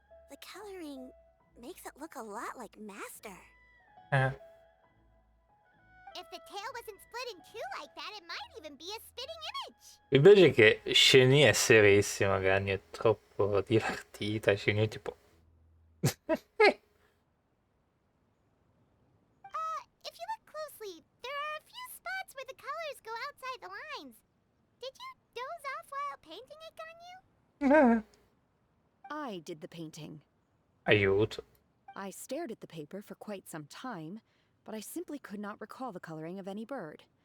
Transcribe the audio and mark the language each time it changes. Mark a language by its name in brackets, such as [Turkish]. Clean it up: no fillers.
[English] The coloring makes it look a lot like Master. If the tail wasn't split in two like that, it might even be a spitting image. [Italian] Invece che Sheni è serissima, Granny è troppo divertita, Sheni è tipo... [English] If you look closely, there are a few spots where the colors go outside the lines. Did you doze off while painting it, Ganyu? I did the painting. [Italian] Aiuto. [English] I stared at the paper for quite some time, but I simply could not recall the coloring of any bird.